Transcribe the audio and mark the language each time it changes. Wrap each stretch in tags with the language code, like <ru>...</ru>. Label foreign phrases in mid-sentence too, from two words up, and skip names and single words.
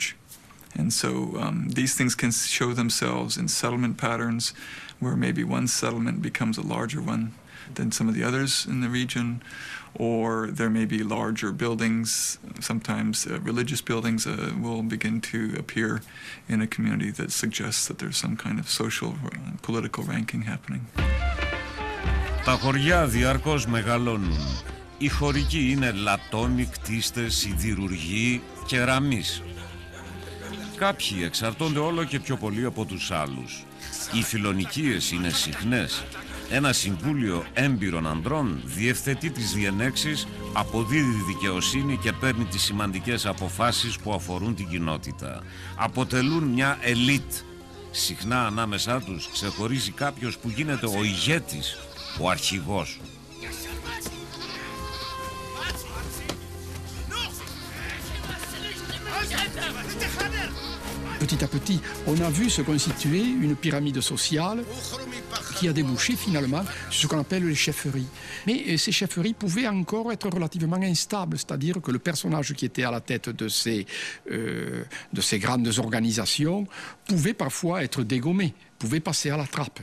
<en>And so these things can show themselves in settlement patterns where maybe one settlement becomes a larger one than some of the others in the region, or there may be larger buildings. Sometimes religious buildings will begin to appear in a community that suggests that there's some kind of social political ranking happening.</en> <el>Τα χωριά διαρκώς μεγαλώνουν. Οι χωρικοί είναι λατόμοι, κτίστες, σιδηρουργοί, κεραμείς. Κάποιοι εξαρτώνται όλο και πιο πολύ από τους άλλους. Οι φιλονικίες είναι συχνές. Ένα συμβούλιο έμπειρων ανδρών διευθετεί τις διενέξεις, αποδίδει δικαιοσύνη και παίρνει τις σημαντικές αποφάσεις που αφορούν την κοινότητα. Αποτελούν μια ελίτ. Συχνά ανάμεσά τους ξεχωρίζει κάποιος που γίνεται ο ηγέτης, ο αρχηγός.</el> <fr>Petit à petit, on a vu se constituer une pyramide sociale qui a débouché finalement sur ce qu'on appelle les chefferies. Mais ces chefferies pouvaient encore être relativement instables, c'est-à-dire que le personnage qui était à la tête de ces grandes organisations pouvait parfois être dégommé, pouvait passer à la trappe.</fr>